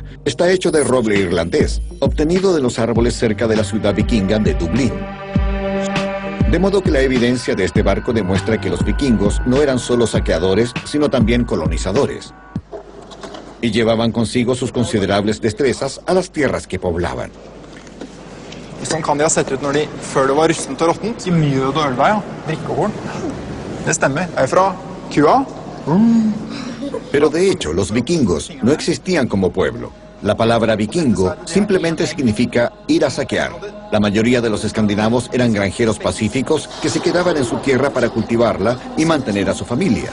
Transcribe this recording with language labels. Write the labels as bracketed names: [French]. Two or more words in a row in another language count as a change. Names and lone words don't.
[Spanish] Está hecho de roble irlandés, obtenido de los árboles cerca de la ciudad vikinga de Dublín. De modo que la evidencia de este barco demuestra que los vikingos no eran solo saqueadores, sino también colonizadores. Y llevaban consigo sus considerables destrezas a las tierras que poblaban. [Norwegian] Sånn kan de ha sett ut når de, før det var rustent og råttent, i mjød og ølvei, ja. Drikkehorn. Det stemmer. Jeg er fra kua. [Spanish] Pero de hecho, los vikingos no existían como pueblo. La palabra vikingo simplemente significa ir a saquear. La mayoría de los escandinavos eran granjeros pacíficos que se quedaban en su tierra para cultivarla y mantener a su familia.